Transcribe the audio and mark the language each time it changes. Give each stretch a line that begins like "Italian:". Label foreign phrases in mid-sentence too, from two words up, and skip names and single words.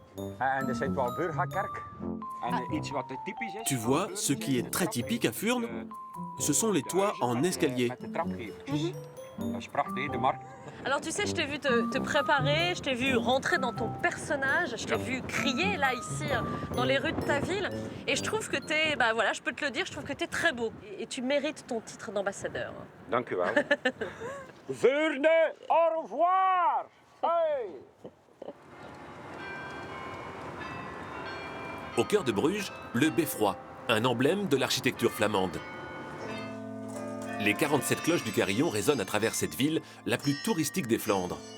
French: Tu vois, ce qui est très typique à Furnes, ce sont les toits en escalier. Alors tu sais, je t'ai vu te préparer, je t'ai vu rentrer dans ton personnage, je t'ai vu crier là, ici, dans les rues de ta ville. Et je trouve que t'es, bah voilà, je peux te le dire, je trouve que t'es très beau. Et tu mérites ton titre d'ambassadeur.
Dutch: Dank u wel. Furnes,
French: au revoir! Hey! Au cœur de Bruges, le beffroi, un emblème de l'architecture flamande. Les 47 cloches du carillon résonnent à travers cette ville, la plus touristique des Flandres.